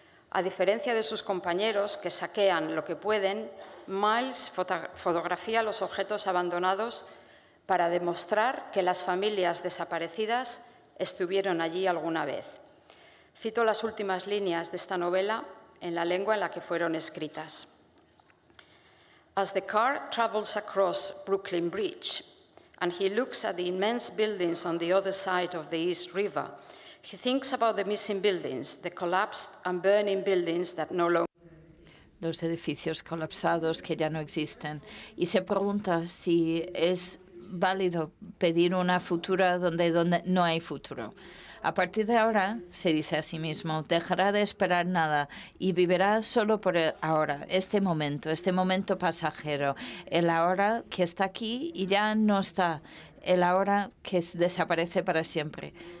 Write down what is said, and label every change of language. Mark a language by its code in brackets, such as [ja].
[es] A diferencia de sus compañeros que saquean lo que pueden, Miles fotografía los objetos abandonados para demostrar que las familias desaparecidas estuvieron allí alguna vez. Cito las últimas líneas de esta novela en la lengua en la que fueron escritas. [en] As the car travels across Brooklyn Bridge and he looks at the immense buildings on the other side of the East River, he thinks about the missing buildings, the collapsed and burning buildings that no longer [es] los edificios colapsados que ya no existen, y se pregunta si es válido pedir una futura donde no hay futuro. A partir de ahora, se dice a sí mismo, dejará de esperar nada y vivirá solo por el ahora, este momento pasajero, el ahora que está aquí y ya no está, el ahora que desaparece para siempre.